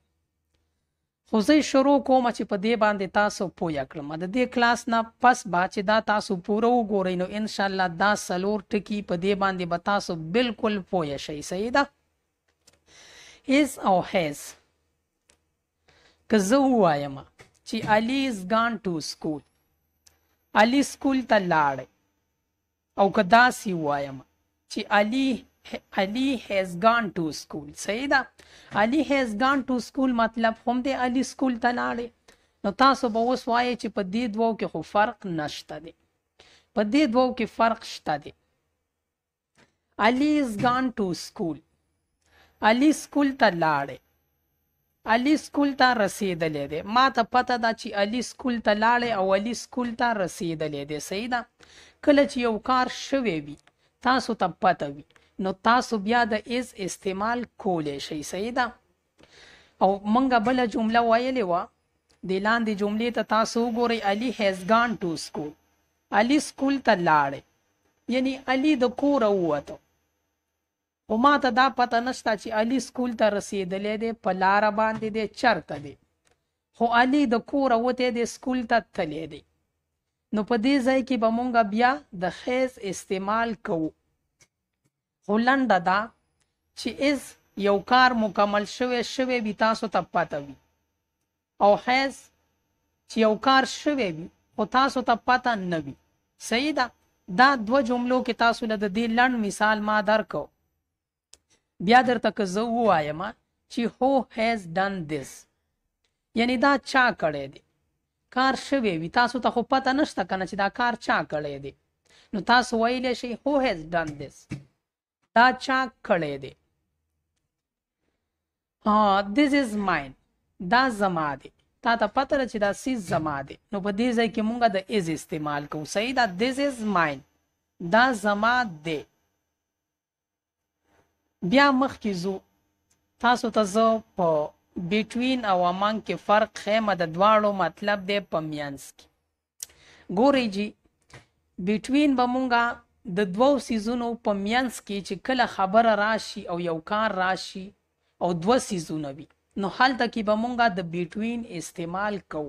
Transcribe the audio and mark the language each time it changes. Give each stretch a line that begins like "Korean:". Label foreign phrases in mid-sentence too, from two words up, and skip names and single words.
Pashto: خو زه شروع کوم چې په دې باندې تاسو پوه کړم. د دې کلاس نه پس به چې دا تاسو پوره وګورئ، نو انشاءالله دا څلور ټکي په دې باندې به تاسو بالکل پوه شئ. صحیح ده؟ از او هیز. که زه ووایم چې علي
English: is gone to school,
Pashto: علي سکول ته لاړی، او که داسې ووایم چې علي
English: has gone to school.
Pashto: صحیح ده؟ علي
English: has gone to school
Pashto: مطلب هم دی علي سکول ته لاړی. نو تاسو به اوس وایئ چې په دې دوو کې خو فرق نشته دی. په دې دوو کې فرق شته دی. علي
English: is gone to school،
Pashto: علي سکول ته لاړی، علي سکول ته رسیدلی دی. ما ته پته ده چې علي سکول ته لاړی او علي سکول ته رسیدلی دی. صحیح ده؟ کله چې یو کار شوی وي، تاسو ته پته وي، نو تاسو بیا د از استعمال کولی شئ. صحیح ده؟ او منګه بله جمله ویلې وه، د لاندې جملې ته تاسو وګورئ، علي
English: has gone to school،
Pashto: علي سکول ته لاړی، یعنی علي د کوره ووته. خو ما ته دا پته نشته چې علي سکول ته رسیدلی دی، په لاره باندې دی، چرته دی. خو علي د کوره وتی دی، سکول ته تللی دی. نو په دې ځای کې به مونږ بیا د خیز استعمال کوو. خو لنډه ده چې از یو کار مکمل شوی وي، تاسو ته پته وي، او خیز چې یو کار شوی وي خو تاسو ته پته نه وي. صحیح ده؟ دا دوه جملو کې تاسو له د دې لنډ مثال ما درکو. بیا درته که زه ووایم چې
English: who has done this،
Pashto: یعنی دا چا کړی دی، کار شوی وي، تاسو ته خو پته نشته که نه چې دا کار چا کړی دی. نو تاسو ویلی شئ
English: who has done this،
Pashto: دا چا کړی دی.
English: this is mine،
Pashto: دا زما دی. تا ته پته ده چې دا سیز زما دی، نو په دې ځای کې مونږ د از استعمال کوو. صحیح ده؟
English: this is mine،
Pashto: دا زما دی. بیا مخکې ځو، تاسو ته زه په بټوین او امنګ کې فرق ښیم. د دواړو مطلب دی په میانس کې. ګورئ جی، بټوین به مونږ د دوو سیزونو په میانس کې چې کله خبره راشي او یو کار راشي او دوه سیزونه وي، نو هلته کې به مونږ د بټوین استعمال کوو.